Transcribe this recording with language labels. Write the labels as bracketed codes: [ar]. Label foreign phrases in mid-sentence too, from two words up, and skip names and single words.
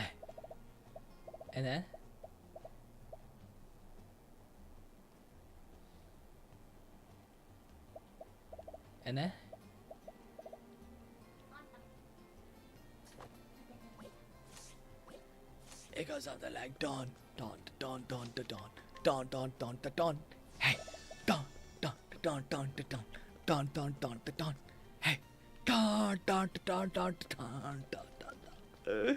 [en] And then? And then? It goes something like don don don don don don don don don don. Hey, don don don don don don don don don. Hey, don don don don don don don.